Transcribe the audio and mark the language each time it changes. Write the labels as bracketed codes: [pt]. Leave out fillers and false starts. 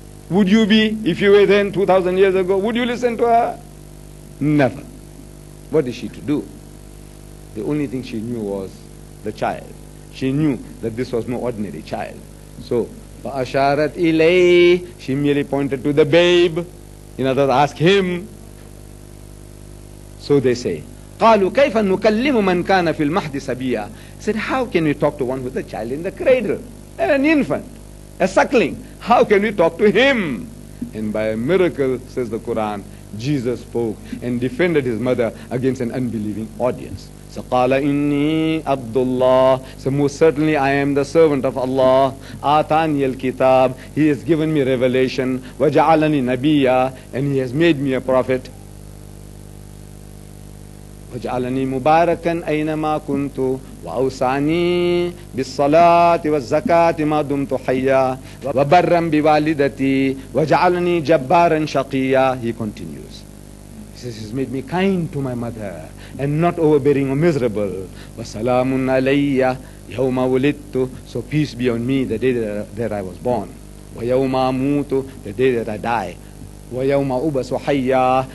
[en] Would you be, if you were then 2,000 years ago, would you listen to her? Never. What is she to do? The only thing she knew was the child. She knew that this was no ordinary child. So, [ar] فَأَشَارَتْ إِلَيْهِ, [en] she merely pointed to the babe. In other words, ask him. So they say, [ar] قالوا كيف نكلم من كان في المهد صبيا. [en] Said, how can we talk to one with a child in the cradle, an infant, a suckling? How can we talk to him? And by a miracle, says the Quran, Jesus spoke and defended his mother against an unbelieving audience. [ar] So قال إني عبد الله. [en] So most certainly I am the servant of Allah. [ar] آتاني الكتاب. [en] He has given me revelation. [ar] وجعلني نبيا. [en] And he has made me a prophet. [ar] وجعلني مباركا أينما كنت وأوصاني بالصلاة والزكاة ما دمت حيا وبرا بوالدتي وجعلني جبارا شقيا. [en] He continues. He says, he's made me kind to my mother and not overbearing or miserable. [ar] وَسَلَامٌ عَلَيَّ يَوْمَ وُلِدْتُ. [en] So peace be on me the day that I was born. [ar] وَيَوْمَ أَمُوتُ. [en] The day that I die. [ar] وَيَوْمَ أُبَسُ حَيَّا.